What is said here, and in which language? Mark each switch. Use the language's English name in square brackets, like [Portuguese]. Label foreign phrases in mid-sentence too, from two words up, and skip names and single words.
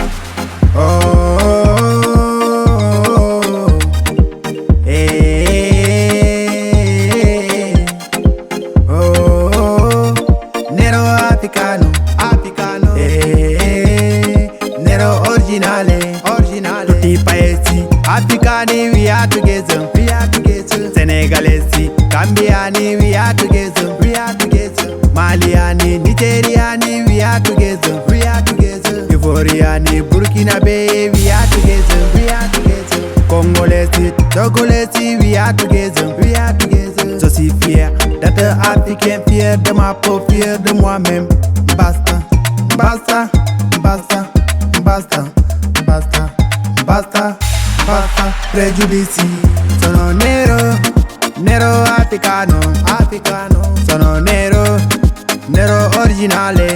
[Italian] Nero africano. Nero originale. Tutti i paesi africani [English] we are together. [Italian] Senegalesi, Gambiani [English] we are together. [Italian] Maliani, Nigeriani [English] we are together. [Italian] Ivoriani, Burkinabe [English] we are together. [Italian] Congolesi, Togolesi [English] we are together. [French] Je suis fier d'être africain, fier de ma peau, fier de moi-même. [Italian] Basta pregiudizi. Sono nero, nero africano. Sono nero, nero originale.